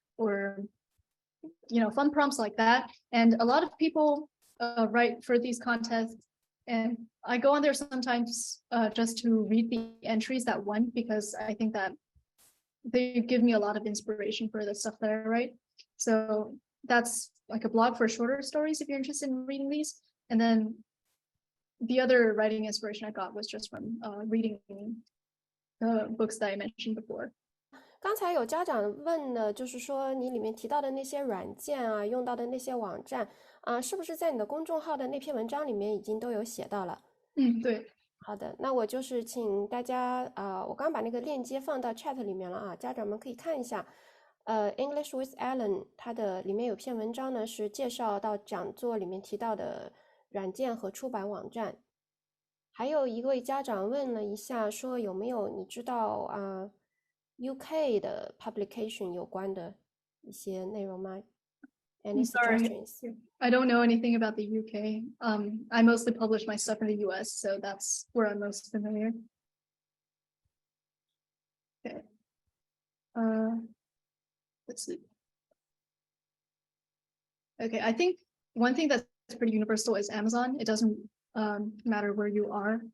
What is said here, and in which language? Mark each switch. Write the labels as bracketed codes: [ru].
[en] Or, you know, fun prompts like that. And a lot of people write for these contests, and I go on there sometimes just to read the entries that won, because I think that they give me a lot of inspiration for the stuff that I write. So that's like a blog for shorter stories if you're interested in reading these. And then the other writing inspiration I got was just from reading the books that I mentioned before. [zh] 刚才有家长问呢，就是说你里面提到的那些软件啊，用到的那些网站啊，是不是在你的公众号的那篇文章里面已经都有写到了？对。好的，那我就是请大家我刚把那个链接放到 chat 里面了啊，家长们可以看一下。 English with Alan 它的里面有篇文章呢，是介绍到讲座里面提到的软件和出版网站。还有一位家长问了一下，说有没有你知道UK 的 publication 有关的一些内容吗？ [en] Any suggestions? I don't know anything about the UK. I mostly publish my stuff in the US, so that's where I'm most familiar. Okay. Let's see. Okay, I think one thing that's pretty universal is Amazon. It doesn't matter where you are.